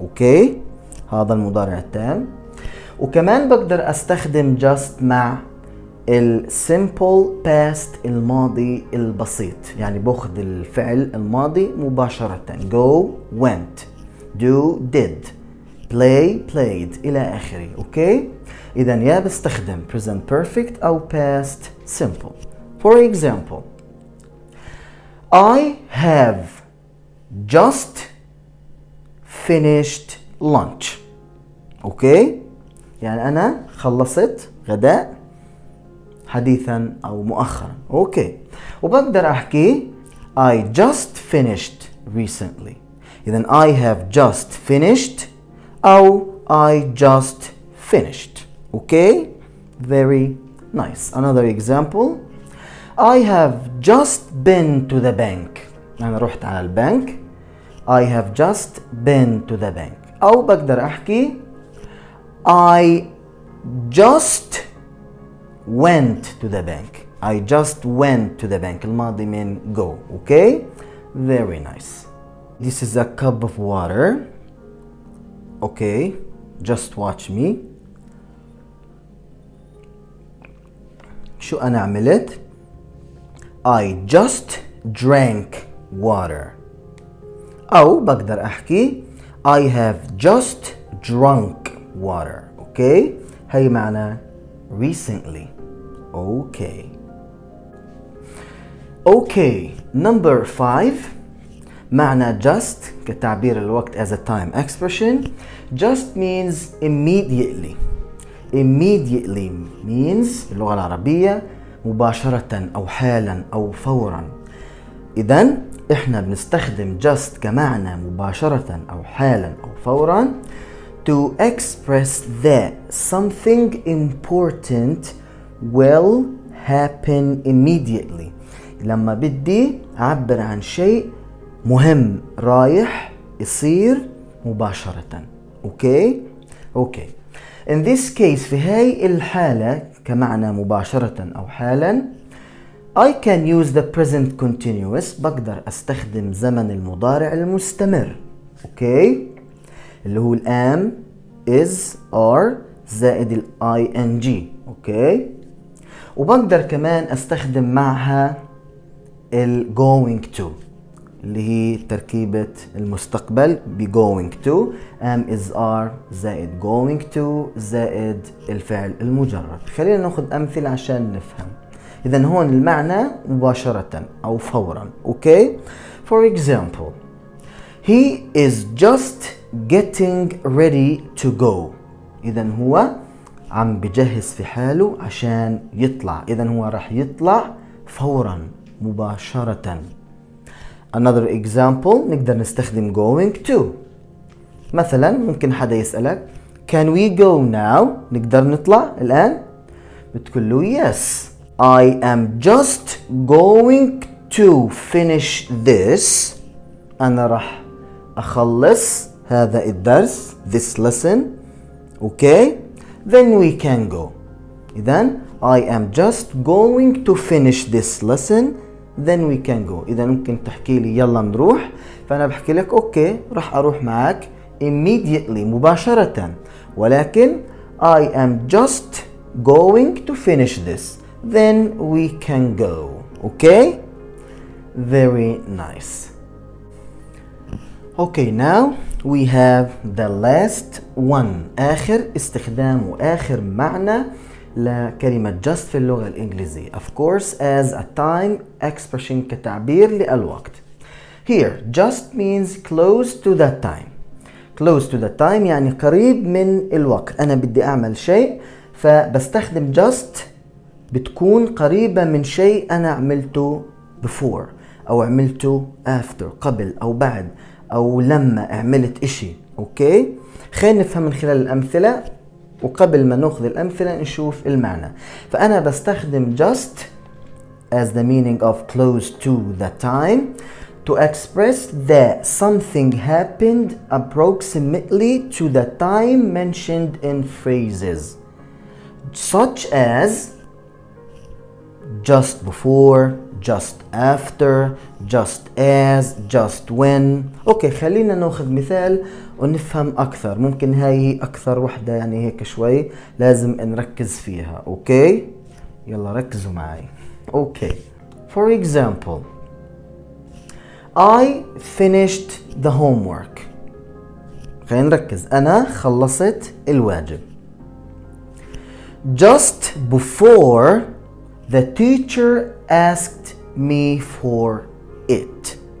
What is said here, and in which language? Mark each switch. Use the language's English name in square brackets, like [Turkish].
[Arabic] أوكي؟ هذا المضارع التام. وكمان بقدر أستخدم just مع السيمبل باست الماضي البسيط، يعني باخذ الفعل الماضي مباشرة [English] go went do did play played [Arabic] إلى آخره. أوكي؟ إذا يا بستخدم [English] present perfect [Arabic] أو [English] past simple. For example, I have just finished lunch. [Arabic] أوكي؟ يعني أنا خلصت غداء حديثا أو مؤخرا. أوكي. وبقدر أحكي [English] I just finished recently. إذا I have just finished [Arabic] أو [English] I just finished. Okay? Very nice. Another example. I have just been to the bank. [Arabic] أنا رحت على البنك. [English] I have just been to the bank. [Arabic] أو بقدر أحكي [English] I just went to the bank. I just went to the bank. [Arabic] الماضي من go. [English] Okay? Very nice. This is a cup of water. Okay? Just watch me. [Arabic] شو أنا عملت؟ [English] I just drank water. [Arabic] أو بقدر أحكي [English] I have just drunk water. Okay? [Arabic] هي معنى recently. Okay. [English] Okay. Number 5. [Arabic] معنى just كتعبير الوقت as a time expression. [English] Just means immediately. Immediately means [Arabic] باللغة العربية مباشرة أو حالا أو فورا. إذن إحنا بنستخدم [English] just [Arabic] كمعنى مباشرة أو حالا أو فورا [English] to express that something important will happen immediately. [Arabic] لما بدي أعبر عن شيء مهم رايح يصير مباشرة. أوكي؟ أوكي. [English] In this case [Arabic] في هاي الحالة كمعنى مباشرة أو حالا [English] I can use the present continuous. [Arabic] بقدر أستخدم زمن المضارع المستمر. أوكي؟ اللي هو الام is are زائد ال ing. أوكي؟ وبقدر كمان أستخدم معها ال [English] going to [Arabic] اللي هي تركيبة المستقبل ب going to. am is are زائد [English] going to [Arabic] زائد الفعل المجرد. خلينا ناخذ أمثلة عشان نفهم. إذن هون المعنى مباشرة أو فورا. أوكي. [English] For example, he is just getting ready to go. [Arabic] إذن هو عم بجهز في حاله عشان يطلع. إذن هو راح يطلع فورا مباشرة. [English] Another example [Arabic] نقدر نستخدم [English] going to. [Arabic] مثلا ممكن حدا يسألك [English] can we go now؟ [Arabic] نقدر نطلع الآن؟ بتقول له [English] yes I am just going to finish this. [Arabic] أنا راح أخلص هذا الدرس [English] this lesson. okay then we can go. [Arabic] إذن [English] I am just going to finish this lesson then we can go. [Arabic] إذا ممكن تحكي لي يلا نروح، فأنا بحكي لك أوكي راح أروح معك immediately مباشرة، ولكن [English] I am just going to finish this then we can go. okay very nice. okay now we have the last one. [Arabic] آخر استخدام وآخر معنى لكلمة just في اللغة الإنجليزية. [English] of course as a time expression [Arabic] كتعبير للوقت. [English] here just means close to that time. close to the time [Arabic] يعني قريب من الوقت. أنا بدي أعمل شيء فبستخدم just بتكون قريبة من شيء أنا عملته before أو عملته after قبل أو بعد أو لما عملت إشي. أوكي خلينا نفهم من خلال الأمثلة، وقبل ما نأخذ الأمثلة نشوف المعنى. فأنا بستخدم [English] just as the meaning of close to the time to express that something happened approximately to the time mentioned in phrases such as just before, just after, just as, just when. [Arabic] اوكي خلينا ناخذ مثال ونفهم اكثر. ممكن هاي اكثر وحدة يعني هيك شوي لازم نركز فيها. اوكي يلا ركزوا معي. اوكي [English] for example I finished the homework. [Arabic] خلينا نركز. انا خلصت الواجب. [English] just before the teacher asked me for it.